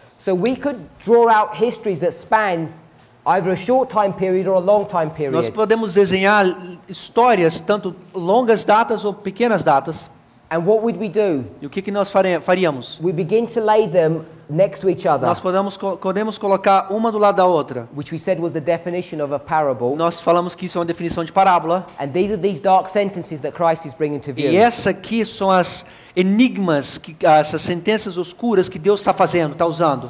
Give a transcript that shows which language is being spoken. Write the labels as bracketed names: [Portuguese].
[English] So we could draw out histories that span either a short time period or a long time [Portuguese] Nós [English] period. [Portuguese] podemos desenhar histórias, tanto longas datas ou pequenas datas. [English] And what would we do? [Portuguese] E o que nós faríamos? [English] We begin to lay them next to each other, [Portuguese] Nós podemos colocar uma do lado da outra. [English] which we said was the definition of a parable. [Portuguese] Nós falamos que isso é uma definição de parábola. [English] And these are these dark sentences that Christ is bringing to view. [Portuguese] E essa aqui são as enigmas, essas sentenças oscuras que Deus está fazendo, está usando,